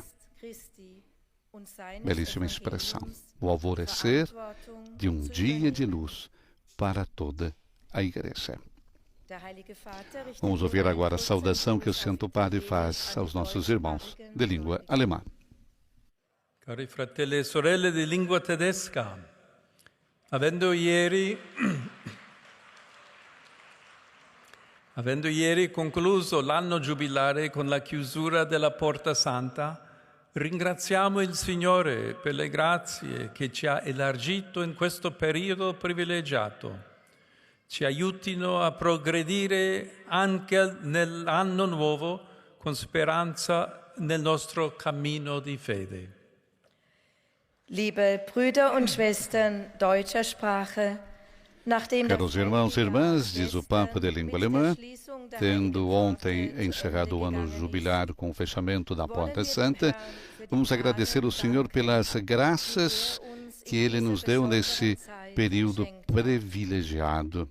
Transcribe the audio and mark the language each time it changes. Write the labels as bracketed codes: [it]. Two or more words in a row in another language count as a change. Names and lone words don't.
[pt] Belíssima expressão. O alvorecer de um dia de luz para toda a Igreja. Vamos ouvir agora a saudação que o Santo Padre faz aos nossos irmãos de língua alemã. [it] Cari fratelli e sorelle di lingua tedesca, avendo ieri concluso l'anno giubilare con la chiusura della Porta Santa, ringraziamo il Signore per le grazie che ci ha elargito in questo periodo privilegiato. Ci aiutino a progredire anche nell'anno nuovo con speranza nel nostro cammino di fede. [de] Liebe Brüder und Schwestern deutscher Sprache, [pt] Caros irmãos e irmãs, diz o Papa de língua alemã, tendo ontem encerrado o ano jubilar com o fechamento da Porta Santa, vamos agradecer ao Senhor pelas graças que Ele nos deu nesse período privilegiado.